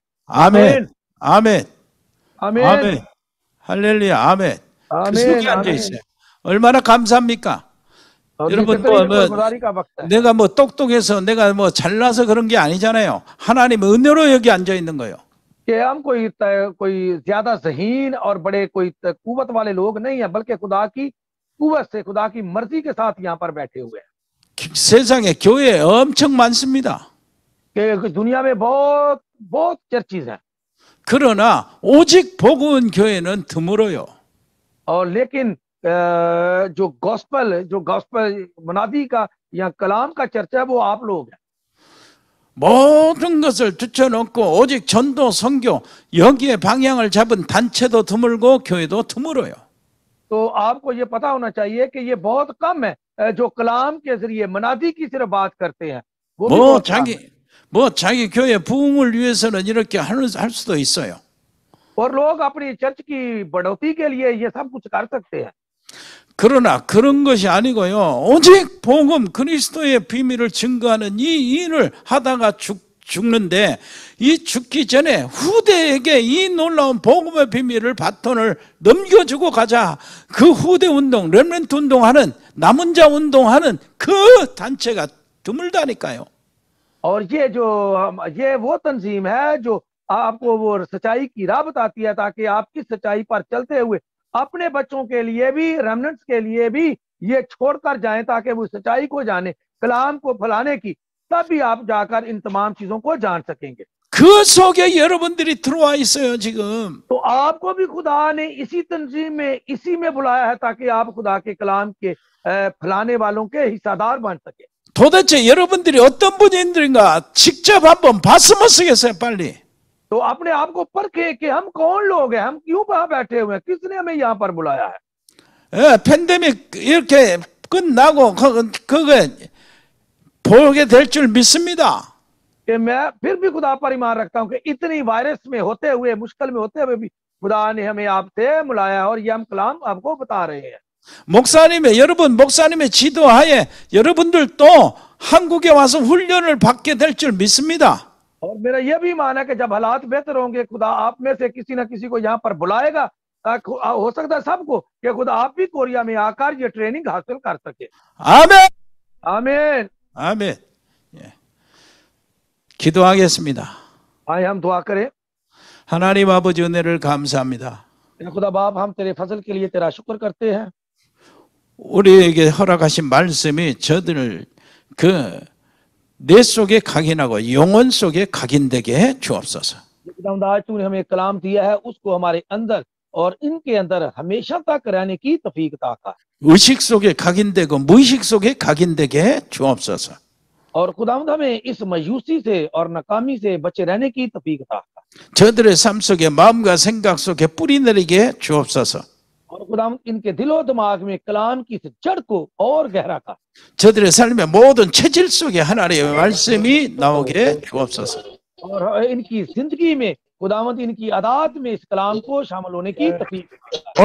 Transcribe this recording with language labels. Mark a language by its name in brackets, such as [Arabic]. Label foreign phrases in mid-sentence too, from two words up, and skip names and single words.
[Korean] 아멘, 아멘, [Urdu] आमीन, [Korean] 아멘, 할렐루야, 아멘. 그 속에 앉아 있어요. 얼마나 감사합니까? [Urdu] और [Korean] 여러분 [Urdu] یہ شکرگزاری کا وقت ہے. [Korean] 내가 뭐 똑똑해서 내가 뭐 잘나서 그런 게 아니잖아요. 하나님의 은혜로 여기 앉아 있는 거예요. [Urdu] کہ ہم کوئی زیادہ ذہین اور بڑے کوئی قوت والے لوگ نہیں ہے، بلکہ خدا کی قوت سے، خدا کی مرضی کے ساتھ یہاں پر بیٹھے ہوئے ہیں. [Korean] 세상에 교회 엄청 많습니다. [Urdu] کہ دنیا میں بہت چرچز ہیں, [Korean] 그러나 오직 복음 교회는 드물어요. [Urdu] اور لیکن جو گاسپل منادی کا یا کلام کا چرچا ہے وہ آپ لوگ ہیں. [Korean] 모든 것을 뒤쳐놓고 오직 전도 선교 여기에 방향을 잡은 단체도 드물고 교회도 드물어요. [Urdu] تو آپ کو یہ پتا ہونا چاہیے کہ یہ بہت کم ہے جو کلام کے ذریعے منادی کی صرف بات کرتے ہیں. وہ بھی بہت کم ہے. [Korean] 자기 교회 부흥을 위해서는 이렇게 할 수도 있어요. [Urdu] اور لوگ اپنی چرچ کی بڑھوتری کے لیے یہ سب کچھ کر سکتے ہیں. [Korean] 그러나 그런 것이 아니고요. 오직 복음 그리스도의 비밀을 증거하는 이 일을 하다가 죽는데 이 죽기 전에 후대에게 이 놀라운 복음의 비밀을 바톤을 넘겨주고 가자. 그 후대 운동, 렘넌트 운동하는 남은 자 운동하는 그 단체가 드물다니까요. [Urdu] اور یہ وہ تنظیم ہے جو آپ کو وہ سچائی کی راہ بتاتی ہے تاکہ آپ اس سچائی پر چلتے ہوئے اپنے بچوں کے لیے بھی، ریمننٹس کے لیے بھی یہ چھوڑ کر جائیں تاکہ وہ سچائی کو جانے، کلام کو پھیلانے کی، تب بھی آپ جا کر ان تمام چیزوں کو جان سکیں گے. [Korean] 그 속에 여러분들이 들어와 있어요 지금. [Urdu] تو آپ کو بھی خدا نے اسی تنظیم میں، اسی میں بلایا ہے تاکہ آپ خدا کے کلام کے پھیلانے والوں کے حصہ دار بن سکے. [Korean] 도대체 여러분들이 어떤 분인들인가 직접 한번 봤으면 쓰겠어요 빨리. [Urdu] تو اپنے آپ کو پرکھے کہ ہم کون لوگ ہیں، ہم کیوں وہاں بیٹھے ہوئے ہیں، کس نے ہمیں یہاں پر بلایا ہے. [Korean] 팬데믹 이렇게 끝나고 그거 보게 될 줄 믿습니다. [Urdu] کہ میں پھر بھی خدا پر ایمان رکھتا ہوں کہ اتنی وائرس میں ہوتے ہوئے، مشکل میں ہوتے ہوئے بھی خدا نے ہمیں آپ سے بلایا اور یہ ہم کلام آپ کو بتا رہے ہیں. [Korean] 목사님의 지도하에 여러분들도 한국에 와서 훈련을 받게 될 줄 믿습니다. [Urdu] اور میرا یہ بھی مان ہے کہ جب حالات بہتر ہوں گے خدا آپ میں سے کسی نہ کسی کو یہاں پر بلائے گا. ہو سکتا ہے سب کو کہ خدا آپ بھی کوریا میں آ کر یہ ٹریننگ حاصل کر سکے. [Korean] 아멘. [Urdu] आमीन। [Korean] 아멘. 예. 기도하겠습니다. [Urdu] آئے ہم دعا کریں. [Korean] 하나님 아버지 은혜를 감사합니다. [Urdu] خدا باپ ہم تیرے فضل کے لیے تیرا شکر کرتے ہیں. [Korean] 우리에게 허락하신 말씀이 저들을 그 내 속에 각인하고 영혼 속에 각인되게 해 주옵소서. [Urdu] خداوند آج تو نے ہمیں کلام دیا ہے اس کو ہمارے اندر اور ان کے اندر ہمیشہ تک رہنے کی توفیق عطا کر. [Korean] 의식 속에 각인되고 무의식 속에 각인되게 해 주옵소서. [Urdu] اور خداوند ہمیں اس مایوسی سے اور ناکامی سے بچے رہنے کی توفیق عطا کر. [Korean] 저들의 삶 속에 마음과 생각 속에 뿌리 내리게 해 주옵소서. [Urdu] اور خداوند ان کے دلو دماغ میں کلام کی اس جڑ کو اور گہرا کر. [Korean] 저들의 삶의 모든 체질 속에 하나님의 말씀이 나오게 해 주옵소서. [Urdu] اور ان کی زندگی میں خداوند ان کی عادات میں اس کلام کو شامل ہونے کی توفیق عطا کر.